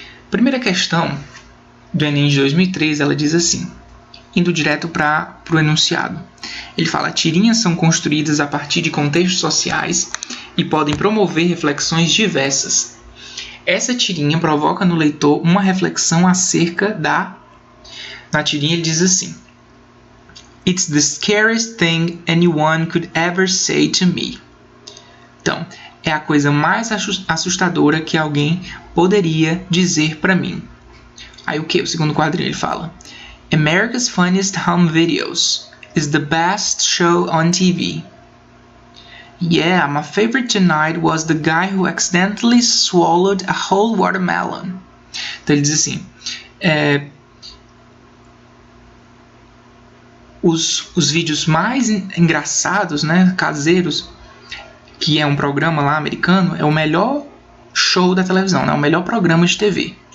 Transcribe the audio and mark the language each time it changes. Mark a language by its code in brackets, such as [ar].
[pt] Primeira questão do Enem de 2003, ela diz assim, indo direto para o enunciado. Ele fala: tirinhas são construídas a partir de contextos sociais e podem promover reflexões diversas. Essa tirinha provoca no leitor uma reflexão acerca da... Na tirinha ele diz assim: [en] It's the scariest thing anyone could ever say to me. [pt] Então, é a coisa mais assustadora que alguém poderia dizer para mim. Aí o que? O segundo quadrinho ele fala: [en] America's Funniest Home Videos is the best show on TV. Yeah, my favorite tonight was the guy who accidentally swallowed a whole watermelon. [pt] Então ele diz assim, os vídeos mais engraçados, né, caseiros, que é um programa lá americano, é o melhor show da televisão, né, o melhor programa de TV.